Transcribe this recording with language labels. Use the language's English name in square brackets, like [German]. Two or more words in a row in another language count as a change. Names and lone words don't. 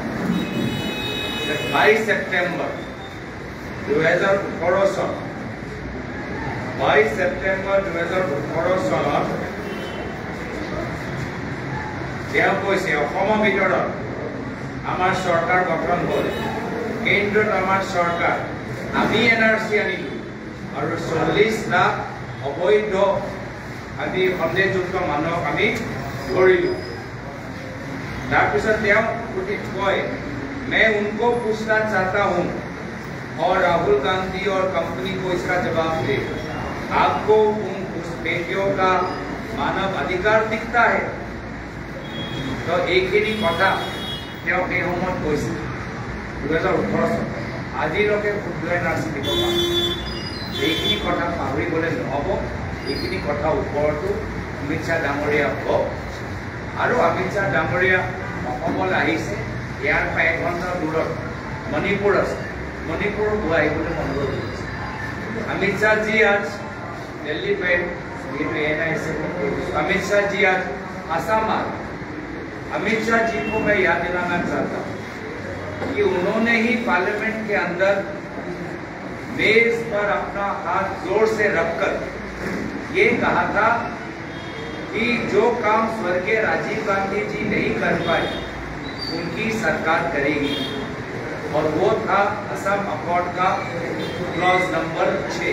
[Assamese] 22 ছেপ্টেম্বৰ 2018 চন 22 ছেপ্টেম্বৰ 2018 চনত তেওঁ কৈছে অসমৰ ভিতৰত আমাৰ চৰকাৰ গঠন হ'ল, কেন্দ্ৰত আমাৰ চৰকাৰ, আমি NRC আনিলোঁ আৰু 40 লাখ অবৈধ আমি সন্দেহযুক্ত মানুহক আমি ধৰিলোঁ। তাৰপিছত তেওঁ কয় [Hindi] मैं उनको पूछना चाहता हूँ और राहुल गांधी और कंपनी को इसका जवाब दे, आपको उन घुसपैठियों का मानव अधिकार दिखता है? [Assamese] तो এইখিনি কথা তেওঁ সেই সময়ত কৈছিল 2018 চন। আজিলৈকে শুদ্ধ NRC দিব পাৰে। এইখিনি কথা পাহৰি গ'লে নহ'ব। এইখিনি কথা ওপৰতো অমিত শ্বাহ ডাঙৰীয়া হ'ব। আৰু অমিত শ্বাহ ডাঙৰীয়া অসমলৈ আহিছে, ইয়াৰ পৰা 1 ঘণ্টা দূৰত মণিপুৰ আছে, মণিপুৰ গৈ আহিবলৈ অনুৰোধ কৰিছে। [Hindi] अमित शाह जी आज दिल्ली पे अमित शाह जी आज आसाम आ। अमित शाह जी को मैं याद दिलाना चाहता हूँ कि उन्होंने ही पार्लियामेंट के अंदर मेज पर अपना हाथ जोर से रखकर ये कहा था कि जो काम स्वर्गीय राजीव गांधी जी नहीं कर पाए उनकी सरकार करेगी, और वो था असम अकॉर्ड का क्लॉज नंबर 6।